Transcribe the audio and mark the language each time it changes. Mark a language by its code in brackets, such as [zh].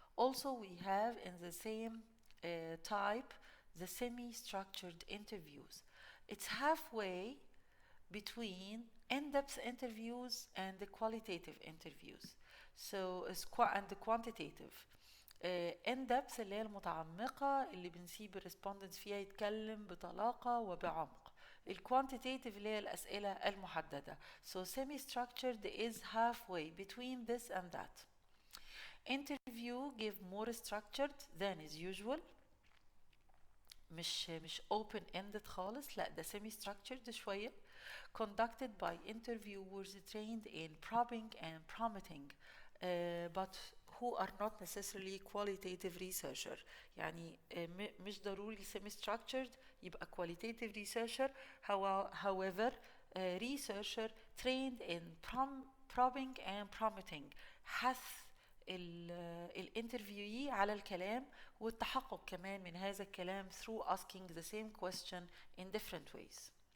[en] Also, we have in the same type the semi-structured interviews. It's halfway between in-depth interviews and the qualitative interviews. So and the quantitative. [ar] in-depth اللي هي المتعمقة اللي بنسيب الريسبوندنتس فيها يتكلم بطلاقة وبعمق. الكوانتيتيف اللي هي الأسئلة المحددة. [en] So semi-structured is halfway between this and that. Interview give more structured than is usual. [ar] مش open ended خالص، لا ده semi structured شوية. [en] Conducted by interviewers trained in probing and prompting but who are not necessarily qualitative researcher. [ar] يعني مش ضروري semi structured يبقى qualitative researcher. [en] However researcher trained in probing and prompting [ar] حث الانترفيوي على الكلام والتحقق كمان من هذا الكلام [en] through asking the same question in different ways.